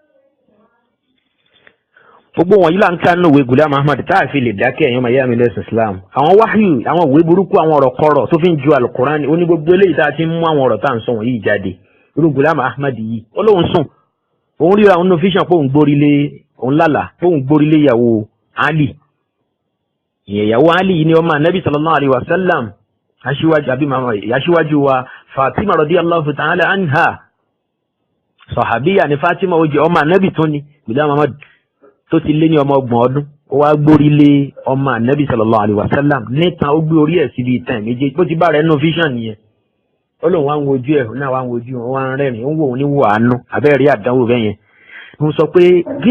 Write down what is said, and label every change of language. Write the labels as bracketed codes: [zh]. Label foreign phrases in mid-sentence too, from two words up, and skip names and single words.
[yo] gbogbo wọn yìí là ń ká nínú ìwé Ghulam Ahmad tá a fi lè dákẹ́ ẹ̀yàn màá yá mi ní ẹ̀sìn Islam àwọn wáhíù àwọn ìwé burúkú àwọn ọ̀rọ̀ kọ̀rọ̀ tó fi ń ju Al-Qur'ani ó ní gbogbo eléyìí tá a ti ń mú àwọn ọ̀rọ̀ tá à ń sọ wọ̀nyí jáde irú Ghulam Ahmad yìí ó lóun sùn òun ríra òun nufisàn pé òun gbórílé òun lálàá pé òun gbórílé ìyàwó Ali ìyàwó Ali yìí ni ọmọ anabi [ar] صلى الله عليه وسلم [yo] aṣíwájú wa Fatima [ar] رضي الله تعالى عنها [yo] sahabiya ni Fatima ó jẹ́ ọmọ anabi tó ní Ghulam Ahmad tó ti lé ní ọmọ 30 ọdún ó wá gbórílé ọmọ anabi [ar] صلى الله عليه وسلم [yo] nítan ó gbé orí ẹ̀ síbi ìtàn méje bó ti bá rẹ̀ nufisàn nìyẹn ó lóun wá ń wojú ẹ̀ náà wá ń wojú wọn wá ń rẹ́rìn ó ń wò ó ní wò àánú abẹ́rẹ́ àdánwò bẹ́ẹ̀ yẹn mo sọ pé kí